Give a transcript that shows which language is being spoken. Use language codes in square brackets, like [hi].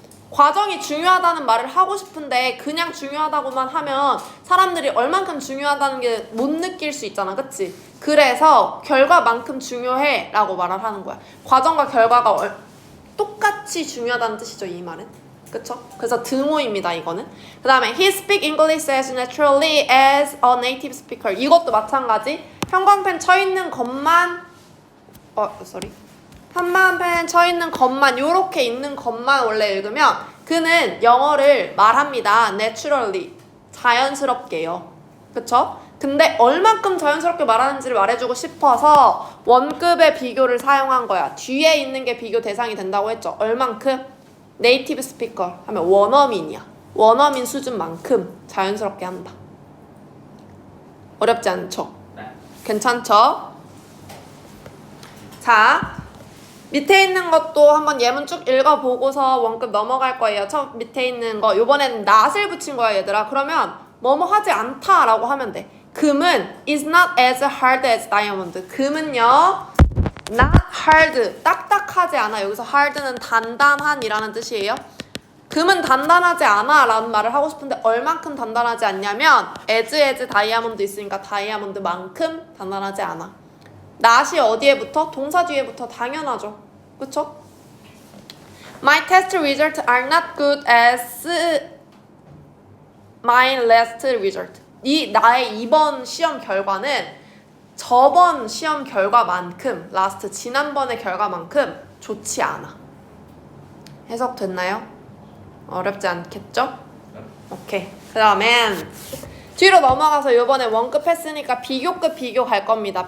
[ko] 과정이 중요하다는 말을 하고 싶은데 그냥 중요하다고만 하면 사람들이 얼만큼 중요하다는 게 못 느낄 수 있잖아. 그치? 그래서 결과만큼 중요해 라고 말을 하는 거야. 과정과 결과가 똑같이 중요하다는 뜻이죠. 이 말은. 그쵸? 그래서 등호입니다. 이거는. 그 다음에 [en] He speak English as naturally as a native speaker. [ko] 이것도 마찬가지. 형광펜 쳐있는 것만 한마펜 쳐있는 것만 요렇게 있는 것만 원래 읽으면 그는 영어를 말합니다. naturally. 자연스럽게요. 그쵸? 근데 얼만큼 자연스럽게 말하는지를 말해주고 싶어서 원급의 비교를 사용한 거야. 뒤에 있는 게 비교 대상이 된다고 했죠. 얼만큼? 네이티브 스피커 하면 원어민이야. 원어민 수준만큼 자연스럽게 한다. 어렵지 않죠? 네. 괜찮죠? 자, 밑에 있는 것도 한번 예문 쭉 읽어보고서 원급 넘어갈 거예요. 첫 밑에 있는 거 요번에는 not을 붙인 거야 얘들아. 그러면 뭐뭐 하지 않다라고 하면 돼. 금은 [en] is not as hard as diamond. [ko] 금은요 not hard, 딱딱하지 않아. 여기서 hard는 단단한이라는 뜻이에요. 금은 단단하지 않아 라는 말을 하고 싶은데 얼만큼 단단하지 않냐면 as 다이아몬드 있으니까 다이아몬드만큼 단단하지 않아. not이 어디에 붙어? 동사 뒤에 붙어. 당연하죠. 그쵸? [en] My test results are not good as my last result. [ko] 나의 이번 시험 결과는 저번 시험 결과만큼 last 지난번의 결과만큼 좋지 않아. 해석됐나요? 어렵지 않겠죠? 오케이. 그 다음엔 뒤로 넘어가서 이번에 원급 했으니까 비교급 비교 갈 겁니다.